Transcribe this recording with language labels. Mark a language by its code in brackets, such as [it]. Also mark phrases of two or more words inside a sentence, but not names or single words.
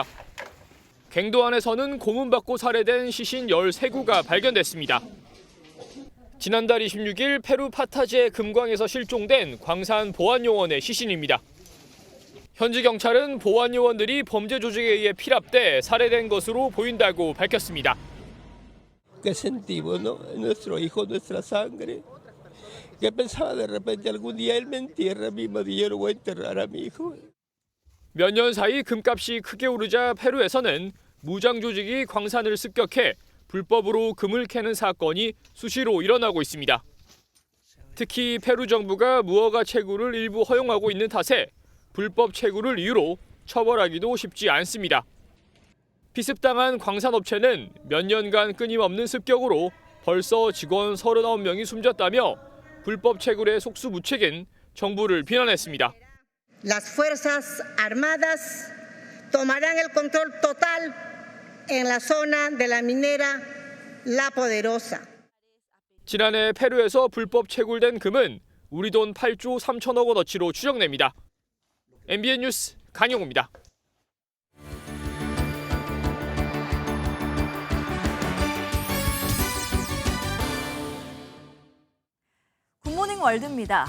[ko] 갱도 안에서는 고문받고 살해된 시신 13구가 발견됐습니다. 지난달 26일 페루 파타제 금광에서 실종된 광산 보안요원의 시신입니다. 현지 경찰은 보안요원들이 범죄 조직에 의해 피랍돼 살해된 것으로 보인다고 밝혔습니다. [es] ¿Qué sentimos, no? Nuestro hijo, nuestra sangre. ¿Qué pensaba de repente algún día él me entierra a mi marido y yo no voy a enterrar a mi hijo? [ko] 몇 년 사이 금값이 크게 오르자 페루에서는 무장 조직이 광산을 습격해 불법으로 금을 캐는 사건이 수시로 일어나고 있습니다. 특히 페루 정부가 무허가 채굴을 일부 허용하고 있는 탓에 불법 채굴을 이유로 처벌하기도 쉽지 않습니다. 피습당한 광산업체는 몇 년간 끊임없는 습격으로 벌써 직원 39명이 숨졌다며 불법 채굴의 속수무책인 정부를 비난했습니다. [es] Las Fuerzas Armadas tomarán el control total en la zona de la minera La Poderosa. [ko] 지난해 페루에서 불법 채굴된 금은 우리 돈 8조 3천억 원어치로 추정됩니다. MBN 뉴스 강영호입니다. 굿모닝 월드입니다.